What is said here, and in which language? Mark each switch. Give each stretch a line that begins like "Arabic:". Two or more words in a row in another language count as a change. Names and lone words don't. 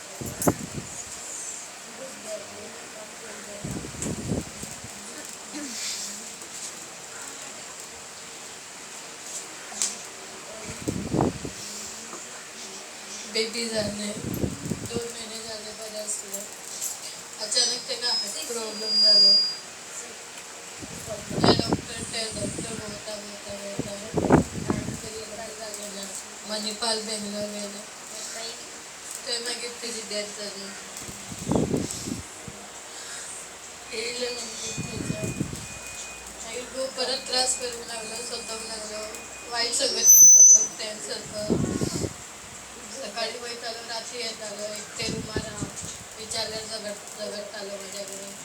Marathi: बेबी झाले 2 महिने झाले बरं असलं अचानक त्यांना
English: heart problem
Marathi: झालं
Konkani: डॉक्टर मणिपाल बेंगलोर गेले ते मागीर तेजी डेथ जाली येयले मागीर खूब परत त्रास करूंक लागलो स्वताक लागलो वायट संगतीक लागलो
English: friend circle
Konkani: सकाळी वयतालो रात्री येतालो एकटे रुमार विचारल्यार झगडटालो माझ्या कडेन